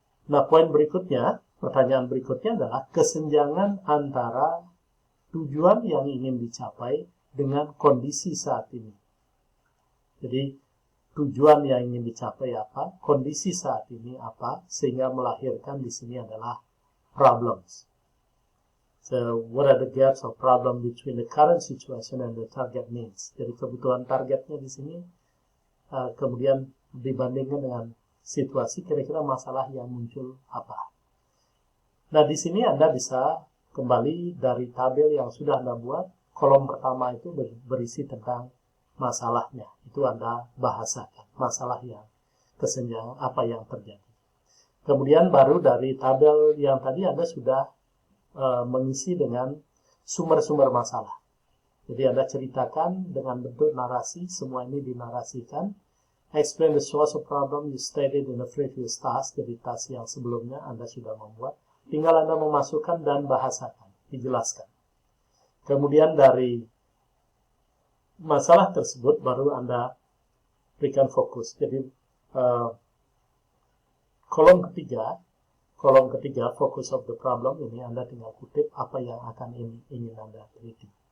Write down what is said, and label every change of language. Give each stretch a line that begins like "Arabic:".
Indonesian: Nah, poin berikutnya, pertanyaan berikutnya adalah kesenjangan antara tujuan yang ingin dicapai dengan kondisi saat ini. Jadi, tujuan yang ingin dicapai apa, kondisi saat ini apa, sehingga melahirkan di sini adalah problems.
English: So, what are the gaps or problem between the current situation and the target needs?
Indonesian: Jadi, kebutuhan targetnya di sini, kemudian dibandingkan dengan situasi, kira-kira masalah yang muncul apa. Nah, di sini Anda bisa kembali dari tabel yang sudah Anda buat. Kolom pertama itu berisi tentang masalahnya. Itu Anda bahasakan. Masalah yang kesenjangan apa yang terjadi. Kemudian baru dari tabel yang tadi Anda sudah mengisi dengan sumber-sumber masalah. Jadi Anda ceritakan dengan bentuk narasi. Semua ini dinarasikan.
English: Explain the source of problem you stated in the previous task.
Indonesian: Jadi task yang sebelumnya Anda sudah membuat. Tinggal Anda memasukkan dan bahasakan. Dijelaskan. Kemudian dari masalah tersebut baru Anda berikan fokus. Jadi kolom ketiga
English: focus of the problem
Indonesian: ini Anda tinggal kutip apa yang akan ingin Anda teliti.